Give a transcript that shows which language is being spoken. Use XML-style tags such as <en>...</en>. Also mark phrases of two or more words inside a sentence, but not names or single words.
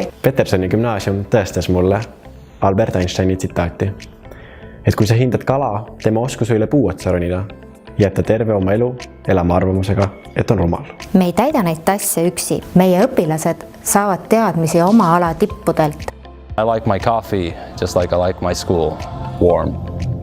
<et>Petersoni gümnaasium tõestas mulle Albert Einsteini tsitaati, et kui sa hindad kala tema oskuse üle puu otsa ronida, jääb ta terve oma elu elama arvamusega, et on rumal. Me ei täida neid tasse üksi. Meie õpilased saavad teadmisi oma ala tippudelt.</et> <en>I like my coffee just like I like my school. Warm.</en>